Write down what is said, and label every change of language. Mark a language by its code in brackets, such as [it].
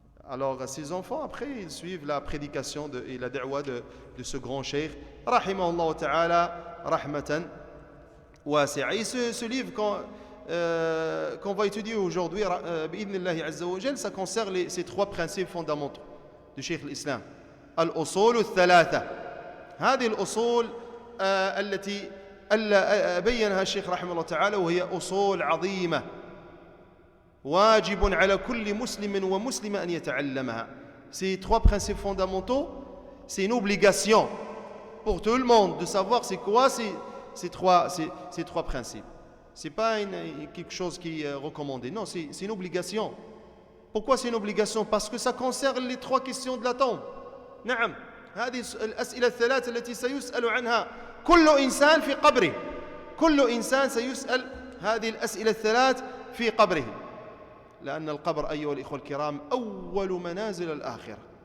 [fr] Alors, ces enfants, après, ils suivent la prédication et la da'wa de ce grand cheikh, rahimahullah ta'ala, rahmatan wasi'a. Et ce livre qu'on va étudier aujourd'hui, bi'idhnillahi azza wa jal, ça concerne ces trois principes fondamentaux du cheikh l'islam. [ar] Al-usul al-thalatha. هذه الأصول التي بينها الشيخ رحمه الله تعالى وهي أصول عظيمة واجب على كل مسلم ومسلمة أن يتعلمها. [fr] Ces trois principes fondamentaux, c'est une obligation pour tout le monde de savoir c'est quoi ces trois principes. C'est pas quelque chose qui est recommandé. Non, c'est une obligation. Pourquoi c'est une obligation? Parce que ça concerne les trois questions de la tombe. [ar] نعم. هذه الأسئلة الثلاث التي سيسأل عنها كل إنسان في قبره. كل إنسان سيسأل هذه الأسئلة الثلاث في قبره. لأن القبر أيها الإخوة الكرام أول منازل الآخرة.